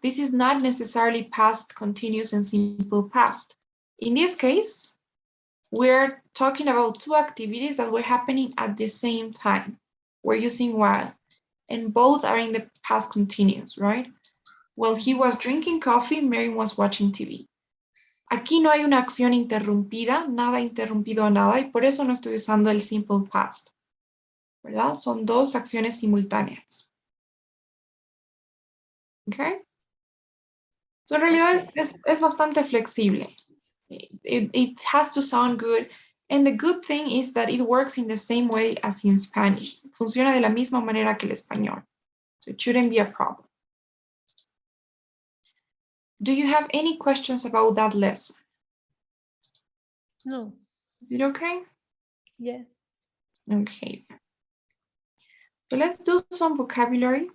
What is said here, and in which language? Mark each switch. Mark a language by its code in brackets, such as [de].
[en] This is not necessarily past continuous and simple past. In this case, we're talking about two activities that were happening at the same time. We're using while, and both are in the past continuous, right? While he was drinking coffee, Mary was watching TV. [es] Aquí no hay una acción interrumpida, nada interrumpido a nada, y por eso no estoy usando el simple past, ¿verdad? Son dos acciones simultáneas. Okay? So en realidad es bastante flexible. [en] It has to sound good. And the good thing is that it works in the same way as in Spanish. [es] Funciona de la misma manera que el español. [en] So it shouldn't be a problem. Do you have any questions about that lesson? No. Is it okay? Yeah. Okay. So let's do some vocabulary.